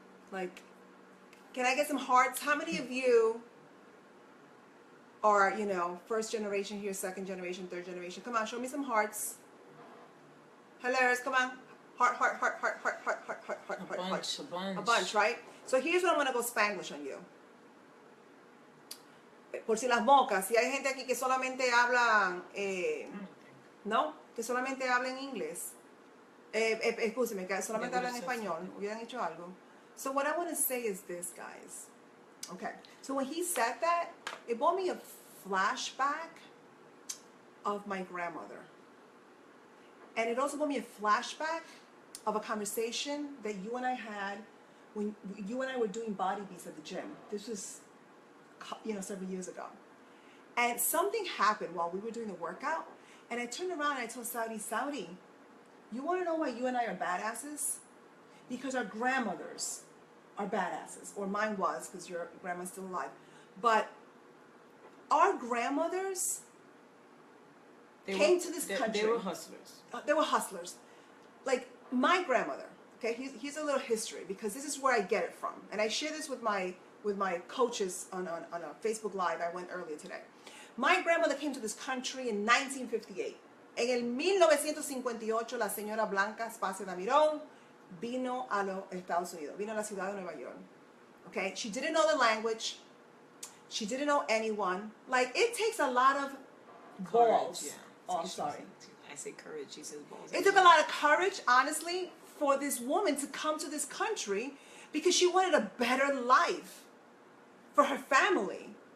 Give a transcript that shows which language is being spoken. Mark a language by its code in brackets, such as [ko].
[en] Like, can I get some hearts? How many of you are, you know, first generation here, second generation, third generation? Come on, show me some hearts. Hello, come on. Heart, heart, heart, heart, heart, heart, heart, heart, heart, heart, heart. A bunch. A bunch, right? So here's what I'm going to go Spanglish on you. [es] Por si las moscas, si hay gente aquí que solamente hablan, no, que solamente hablan inglés. Excúseme, que solamente hablan español. Hubieran hecho algo. [en] So what I want to say is this, guys. Okay. So when he said that, it brought me a flashback of my grandmother. And it also brought me a flashback of a conversation that you and I had when you and I were doing body beats at the gym. This was, you know, several years ago. And something happened while we were doing the workout. And I turned around and I told Saudi, You want to know why you and I are badasses? Because our grandmothers are badasses, or mine was, because your grandma's still alive. But our grandmothers came to this country. They were hustlers. They were hustlers. Like my grandmother. Okay, here's a little history, because this is where I get it from, and I share this with my coaches on a Facebook Live I went earlier today. My grandmother came to this country in 1958. [es] En el 1958, la señora Blanca Espacio Damirón vino a los Estados Unidos, vino a la ciudad de Nueva York. [en] Okay, she didn't know the language. She didn't know anyone. Like, it takes a lot of balls. Courage, yeah. Oh, I'm sorry. I say courage. She says balls. It took a lot of courage, honestly, for this woman to come to this country, because she wanted a better life for her family.